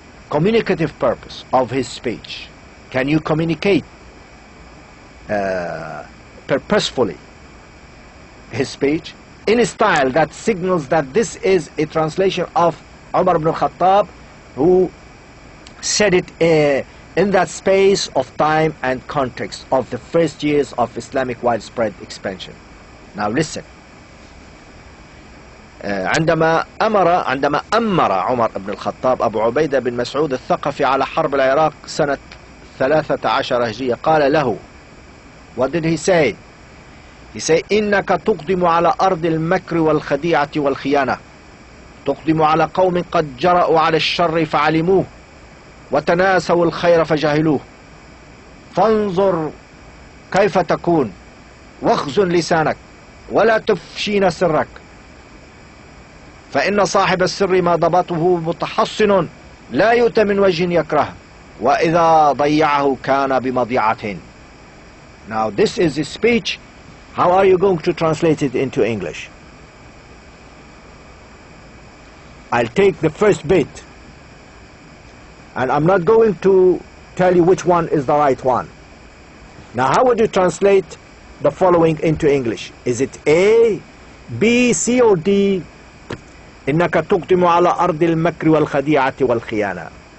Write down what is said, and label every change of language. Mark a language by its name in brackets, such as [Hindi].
[English] Communicative purpose of his speech. Can you communicate purposefully his speech in a style that signals that this is a translation of Umar ibn al-Khattab, who said it in that space of time and context of the first years of Islamic widespread expansion. Now listen. [Arabic] عندما أمر عمر بن الخطاب أبو عبيدة بن مسعود الثقفي على حرب العراق سنة 13 هجرية قال له, [English] what did he say? He said, [Arabic] إنك تقدم على أرض المكر والخديعة والخيانة, تقدم على قوم قد جرأوا على الشر فعلموه وتناسوا الخير فجهلوه, فانظر كيف تكون واخزن لسانك ولا تفشين سرك, فإن صاحب السر ما ضبطه متحصن لا يؤتى من وجه يكره وإذا ضيعه كان بمضيعة. [English] Now this is a speech. How are you going to translate it into English? I'll take the first bit, and I'm not going to tell you which one is the right one. Now how would you translate the following into English? Is it A, B, C, or D? [Arabic] إنك تقدم على أرض المكر والخديعة والخيانة.